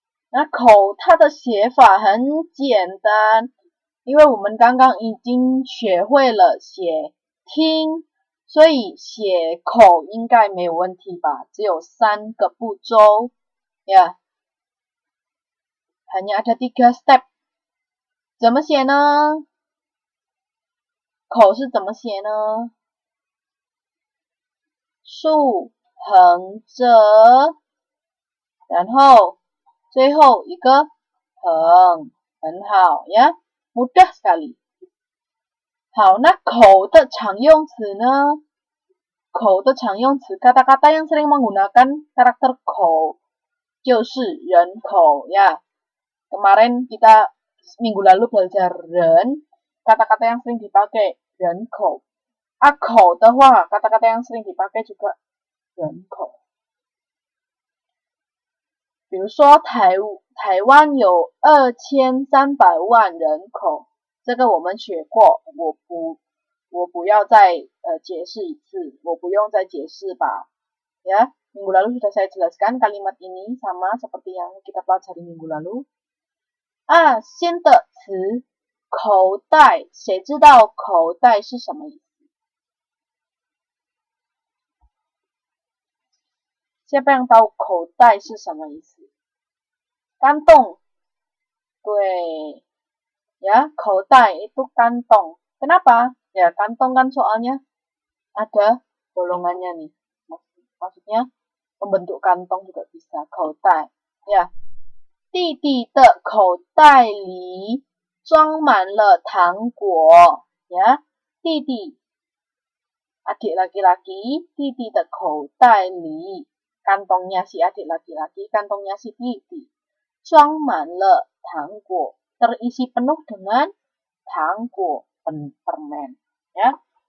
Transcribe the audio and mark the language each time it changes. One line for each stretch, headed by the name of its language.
Chinese: 那口它的写法很简单，因为我们刚刚已经学会了写听，所以写口应该没有问题吧？只有3个步骤呀，
Indonesian: hanya ada 3 step。
Chinese: 怎么写呢？口是怎么写呢？竖、横、折，然后最后一个横，很好呀 ，
Indonesian: mudah sekali。
Chinese: 好，那口的常用词呢？口的常用词
Indonesian: kata-kata yang sering menggunakan karakter
Chinese: 口就是人口
Indonesian: ya. Kemarin kita minggu lalu belajar 人 kata-kata yang sering dipakai 人口。
Chinese: 口的话
Indonesian: kata-kata yang sering dipakai juga 人口。
Chinese: 比如说台湾有2300万人口，这个我们学过，我不要再解释一次，我不用再解释吧。
Indonesian: Ya, minggu lalu sudah saya jelaskan kalimat ini sama seperti yang kita pelajari minggu lalu.
Chinese: 新的词口袋，谁知道口袋是什么意思？
Indonesian: Siapa yang tahu
Chinese: 口袋是什么意思？
Indonesian: kantong.
Chinese: 对
Indonesian: ya, 口袋 itu kantong. Kenapa? Ya, kantong kan soalnya ada bolongannya nih. Maksudnya membentuk kantong juga bisa.
Chinese: 口袋 ya. 弟弟的口袋里装满了糖果 ya.
Indonesian: 弟弟 adik laki-laki,
Chinese: 弟弟的口袋里
Indonesian: kantongnya si adik laki-laki, kantongnya si 弟弟
Chinese: 装满了糖果
Indonesian: terisi penuh dengan 糖果 permen ya.